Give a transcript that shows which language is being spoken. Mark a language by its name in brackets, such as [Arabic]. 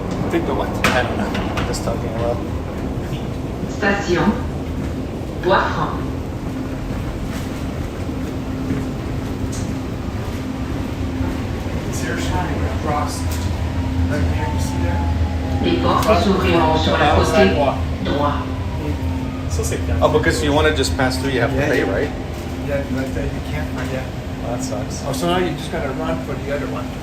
[English] Take the what? I don't know. I'm just talking about. [French] Station Bois-Franc. [English] It's here shining across. Right here, you see there? [French] Les portes s'ouvriront sur le côté droit. So c'est bien. [English] Oh, because you want to just pass through, you have to Yeah, pay, yeah. right? Yeah, but you can't. Yeah. Well, that sucks. Oh, so now you just gotta run for the other one.